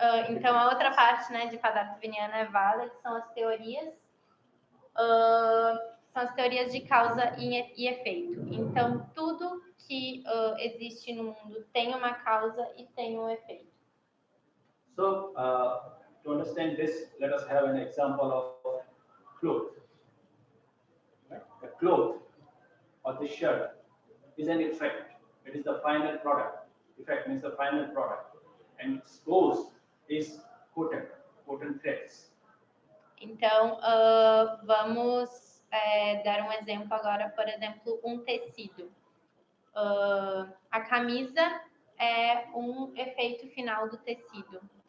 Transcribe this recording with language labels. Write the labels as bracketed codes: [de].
[pt] Então, a outra parte, né, de Padartha Vijnana é Vada, que são as teorias. São as teorias de causa e efeito. Então, tudo que existe no mundo tem uma causa e tem um efeito. [en] So, to understand this, let us have an example of cloth. The cloth or the shirt is an effect. It is the final product. Effect means the final product. And its cause is cotton threads. [pt] Então, vamos dar um exemplo agora, por exemplo, um tecido. A camisa é um efeito final do tecido.